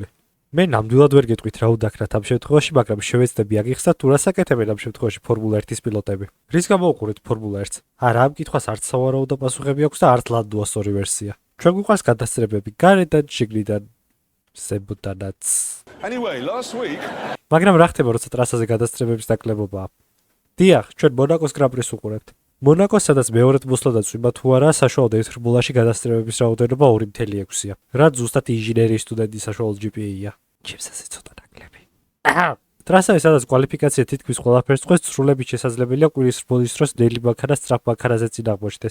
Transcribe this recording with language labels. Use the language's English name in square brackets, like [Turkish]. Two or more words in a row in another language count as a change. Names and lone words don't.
[Georgian] მე ნამდვილად ვერ გეტყვით რა უდაქრათ ამ შემთხვევაში, მაგრამ შევეცდები აგიხსნათ თუ რას აკეთებენ ამ შემთხვევაში ფორმულა 1-ის პილოტები. რის გამო უყურეთ ფორმულა 1-ს? არა, ამ კითხვას არც სავარაუდო პასუხები აქვს და არც ლანდუას ორი ვერსია. ჩვენ გვიყვარს გადასწრებები გარედან, შიგნიდან, ზემოდანაც. [English] Anyway, last week [Georgian] მაგრამ რა ხდება, როცა ტრასაზე გადასწრებების დაკლებობაა? დიახ, ჩვენ მონაკოს გრან-პრის უყურებთ. მონაკოს, სადაც მეორედ მოსვლა და წვიმა თუ არა, საშუალოდ ერთ რბოლაში გადასწრებების რაოდენობა 2.6-ია. რაც ზუსტად ინჟინერიის სტუდენტის საშუალო GPA-ია. ჩემსაზე ცოტა ნაკლები. ტრასაზე, სადაც კვალიფიკაცია თითქმის ყველაფერს წყვეს, სრულებით შესაძლებელია კვირის რბოლის დროს ნელი მანქანა სწრაფ მანქანაზე წინ აღმოჩნდეს.